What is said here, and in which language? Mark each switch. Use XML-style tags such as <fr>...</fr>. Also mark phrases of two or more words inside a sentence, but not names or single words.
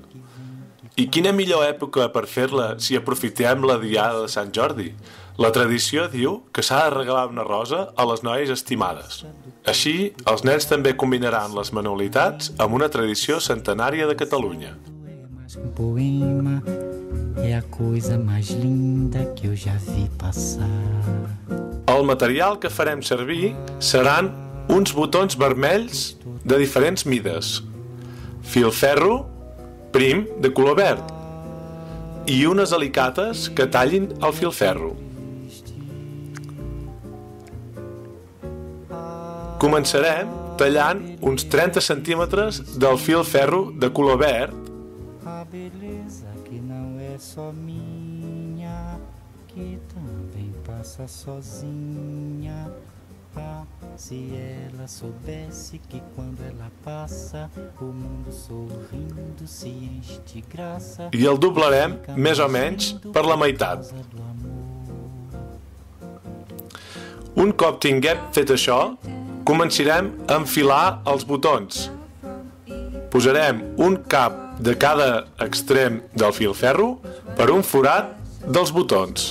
<ca>I quina millor època per fer-la si aprofitem la diada de Sant Jordi? La tradició diu que s'ha de regalar una rosa a les noies estimades. Així, els nens també combinaran les manualitats amb una tradició centenària de Catalunya.</ca> <pt>Um poema é a coisa mais linda que eu já vi passar.</pt> <ca>El material que farem servir seran uns botons vermells de diferents mides, filferro prim de color verd i unes alicates que tallin el filferro. Començarem tallant uns 30 centímetres del filferro de color verd.</ca> <pt>A beleza que não é só minha, que também passa sozinha. Ah, se ela soubesse que quando ela passa, o mundo sorrindo se enche de graça.</pt> <ca>I el doblarem més o menys per la meitat. Un cop tinguem fet això, començarem a enfilar els botons. Posarem un cap de cada extrem del filferro per un forat dels botons.</ca>